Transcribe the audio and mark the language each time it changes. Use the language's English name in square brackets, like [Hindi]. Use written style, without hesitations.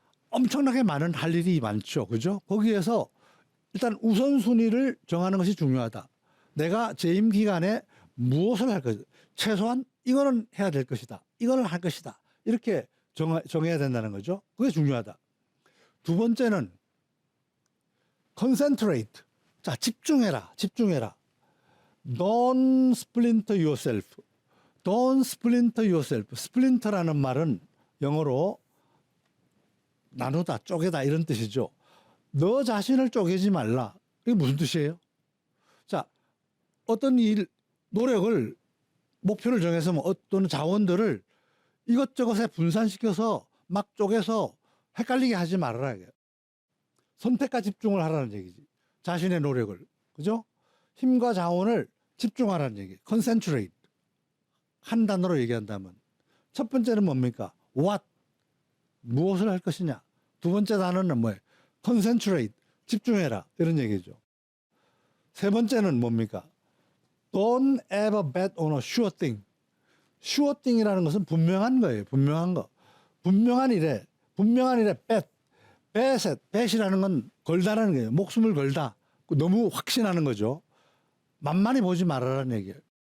[Korean] 엄청나게 많은 할 일이 많죠. 그죠? 거기에서 일단 우선순위를 정하는 것이 중요하다. 내가 재임 기간에 무엇을 할 것이다. 최소한 이거는 해야 될 것이다. 이거는 할 것이다. 이렇게 정해야 된다는 거죠. 그게 중요하다. 두 번째는 [English] concentrate. [Korean] 자, 집중해라. [English] Don't splinter yourself. Don't splinter yourself. [Korean] splinter라는 말은 영어로 나누다, 쪼개다 이런 뜻이죠. 너 자신을 쪼개지 말라. 이게 무슨 뜻이에요? 자, 어떤 노력을, 목표를 정해서 어떤 자원들을 이것저것에 분산시켜서 막 쪼개서 헷갈리게 하지 말아라. 이게. 선택과 집중을 하라는 얘기지. 자신의 노력을. 그죠? 힘과 자원을 집중하라는 얘기. [English] concentrate. [Korean] 한 단어로 얘기한다면. 첫 번째는 뭡니까? what. 무엇을 할 것이냐. 두 번째 단어는 뭐예요? [English] concentrate. [Korean] 집중해라. 이런 얘기죠. 세 번째는 뭡니까? [English] Don't ever bet on a sure thing. sure thing [Korean] 이라는 것은 분명한 거예요. 분명한 거. 분명한 일에 bet. bet이라는 건 걸다라는 거예요. 목숨을 걸다. 너무 확신하는 거죠. 만만히 보지 말아라는 얘기예요.